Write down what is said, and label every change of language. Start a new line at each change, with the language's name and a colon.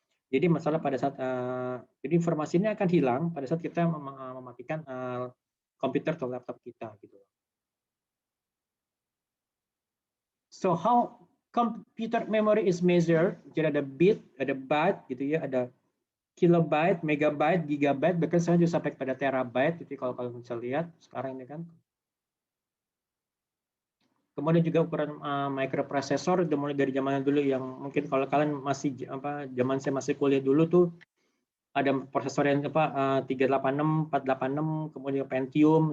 Indonesian: Jadi masalah pada saat jadi informasinya akan hilang pada saat kita mematikan komputer atau laptop kita gitu.
English: So how computer memory is measured?
Indonesian: Jadi ada bit, ada byte gitu ya, ada kilobyte, megabyte, gigabyte, bahkan sekarang juga sampai pada terabyte. Jadi kalau kalian bisa lihat sekarang ini kan. Kemudian juga ukuran microprocessor, mulai dari zaman dulu yang mungkin kalau kalian masih zaman saya masih kuliah dulu tuh ada prosesor yang 386, 486, kemudian Pentium.